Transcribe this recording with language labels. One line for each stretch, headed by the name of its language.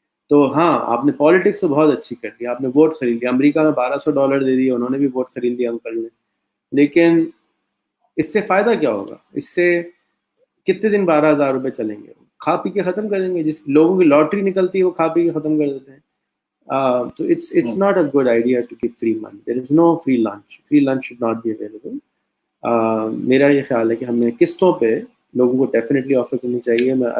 Urdu: تو ہاں، آپ نے پالیٹکس تو بہت اچھی کر دی، آپ نے ووٹ خرید لیا. امریکہ میں $1,200 دے دیے، انہوں نے بھی ووٹ خرید لیا انکل نے. لیکن اس سے فائدہ کیا ہوگا؟ اس سے کتنے دن 12,000 روپے چلیں گے؟ کھا پی کے ختم کر دیں گے. جس لوگوں کی لاٹری نکلتی ہے وہ کھا پی کے ختم کر دیتے ہیں.
English: تو it's not a good idea to give free money. There is no free lunch. Free lunch should not be available.
Urdu: میرا یہ خیال ہے کہ ہمیں قسطوں پہ لوگوں کو ڈیفینیٹلی آفر کرنی چاہیے.